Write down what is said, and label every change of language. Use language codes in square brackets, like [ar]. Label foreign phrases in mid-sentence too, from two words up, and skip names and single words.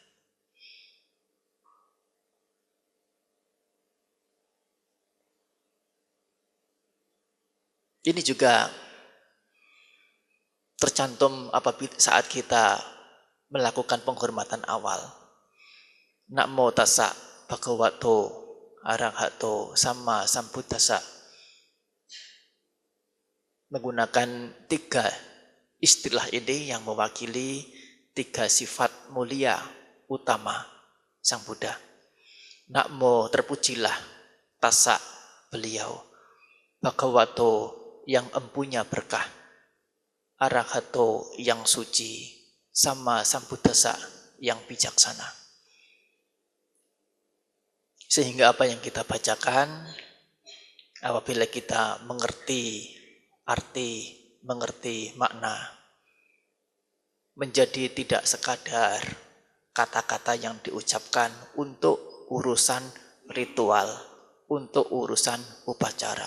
[id] Ini juga tercantum apabila saat kita melakukan penghormatan awal. [pi] Namo tassa bhagavato arahato sama sambuddhassa. [id] Menggunakan 3 istilah ini yang mewakili 3 sifat mulia utama Sang Buddha. Namo terpujilah, tassa beliau, bhagavato yang empunya berkah, arahato yang suci, [pi] sama sambuddhassa [id] yang bijaksana. Sehingga apa yang kita bacakan, apabila kita mengerti arti, mengerti makna, menjadi tidak sekadar kata-kata yang diucapkan untuk urusan ritual, untuk urusan upacara.